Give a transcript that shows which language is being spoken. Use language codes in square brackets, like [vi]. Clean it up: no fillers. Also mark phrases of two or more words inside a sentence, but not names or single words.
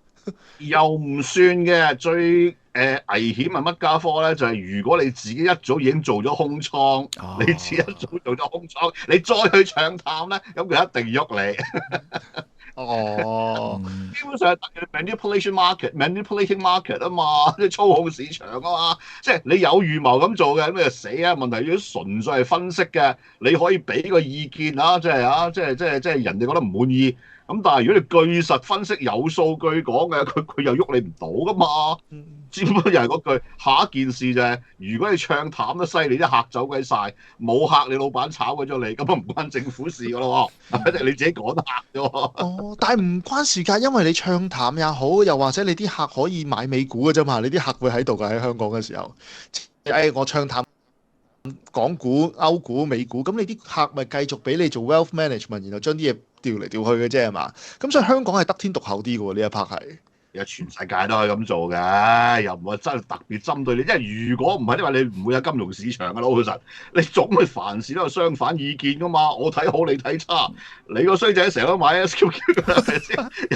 [yue] 又唔算嘅，最危險係乜家科咧？就係、如果你自己一早已經做咗空倉，你自己一早做咗空倉，你再去唱淡咧，咁佢一定喐你。基本上係 [en] manipulating market [yue] 啊嘛，即係操控市場啊嘛，即係你有預謀咁做嘅，咁就死啊！問題如果純粹係分析嘅，你可以俾個意見啊，即係人哋覺得唔滿意。咁但係如果你據實分析有數據講嘅，佢又喐你唔到噶嘛。只不過又係嗰句，下一件事就係、如果你唱淡得犀利，啲客走鬼晒，冇客你老闆炒鬼咗你，咁啊唔關政府事噶咯，一定你自己趕客啫。哦，但係唔關事㗎，因為你唱淡也好，又或者你啲客可以買美股嘅啫嘛，你啲客會喺度㗎，喺香港嘅時候。我唱淡港股、歐股、美股，咁你啲客咪繼續俾你做 [en] wealth management， [yue] 然後將啲嘢調嚟調去嘅啫係嘛？咁所以香港係得天獨厚啲嘅喎，呢一 part 係。有全世界都可以咁做嘅，又唔係真係特別針對你。因為如果唔係，因為你唔會有金融市場嘅老實，你總係凡事都有相反意見噶嘛。我睇好你睇差，你個衰仔成日都買 SQQ 㗎，係咪先？